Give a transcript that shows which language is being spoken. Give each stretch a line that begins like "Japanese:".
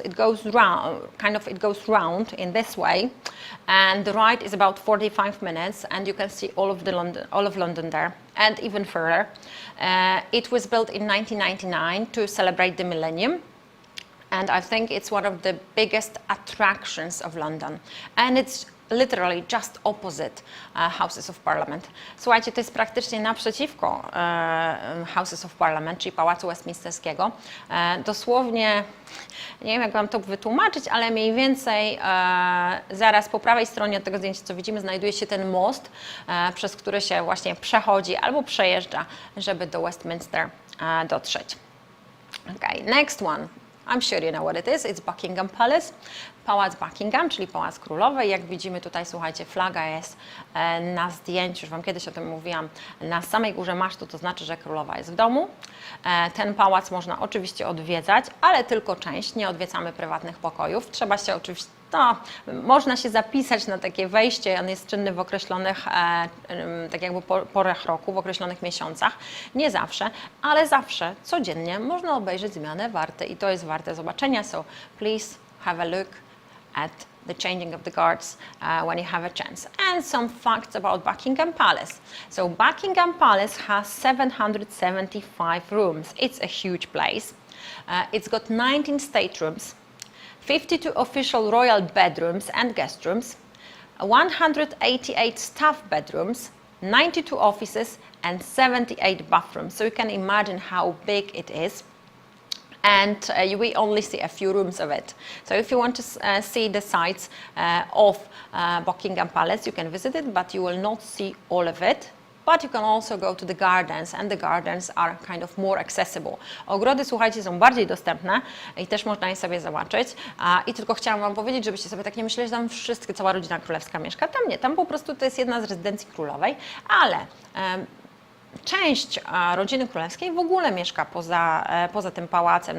English: It goes round in this way, and the ride is about 45 minutes, and you can see all of London there, and even further. It was built in 1999 to celebrate the millennium. And I think it's one of the biggest attractions of London. And it's literally just opposite Houses of Parliament.
Polish: Słuchajcie, to jest praktycznie naprzeciwko Houses of Parliament, czyli Pałacu Westminsterskiego. Dosłownie, nie wiem jak Wam to wytłumaczyć, ale mniej więcej zaraz po prawej stronie od tego zdjęcia, co widzimy, znajduje się ten most, przez który się właśnie przechodzi albo przejeżdża, żeby do Westminster dotrzeć.
English: Okay, next one. I'm sure you know what it is. It's Buckingham Palace.
Polish: Pałac Buckingham, czyli Pałac Królowej. Jak widzimy tutaj, słuchajcie, flaga jest na zdjęciu, już Wam kiedyś o tym mówiłam, na samej górze masztu, to znaczy, że królowa jest w domu. Ten pałac można oczywiście odwiedzać, ale tylko część, nie odwiedzamy prywatnych pokojów. Trzeba się oczywiście, można się zapisać na takie wejście, on jest czynny w określonych, tak jakby porach roku, w określonych miesiącach. Nie zawsze, ale zawsze, codziennie można obejrzeć zmianę warty i to jest warte zobaczenia.
English: So please have a look at the changing of the guards when you have a chance. And some facts about Buckingham Palace. So Buckingham Palace has 775 rooms. It's a huge place. It's got 19 staterooms, 52 official royal bedrooms and guest rooms, 188 staff bedrooms, 92 offices and 78 bathrooms. So you can imagine how big it is. And we only see a few rooms of it. So if you want to see the sights of Buckingham Palace, you can visit it, but you will not see all of it. But you can also go to the gardens, and the gardens are kind of more accessible.
Polish: Ogrody, słuchajcie, są bardziej dostępne i też można je sobie zobaczyć. I tylko chciałam Wam powiedzieć, żebyście sobie tak nie myśleli, że tam cała rodzina królewska mieszka. Tam nie, tam po prostu to jest jedna z rezydencji królowej, ale część rodziny królewskiej w ogóle mieszka poza tym pałacem.